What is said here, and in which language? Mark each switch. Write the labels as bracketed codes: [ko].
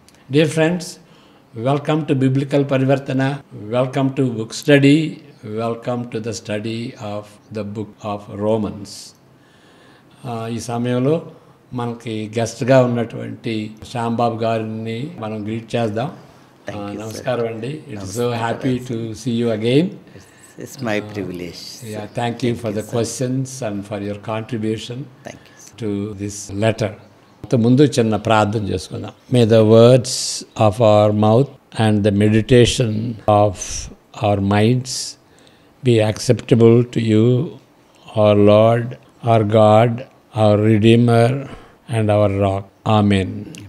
[en] Dear friends, welcome to Biblical Parivartana, welcome to book study, welcome to the study of the book of Romans. [te] ఈ సమయంలో మనకి గెస్ట్గా ఉన్నటువంటి శ్యాంబాబు గారిని మనం గ్రీట్ చేద్దాం. నమస్కారం అండి. [en] It's so happy to see you again. It's my privilege. Thank you for the questions and for your contribution to this letter. [te] ముందు చిన్న ప్రార్థన చేసుకుందాం. [en] May the words of our mouth and the meditation of our minds be acceptable to you, our Lord, our God, our redeemer and our rock. Amen.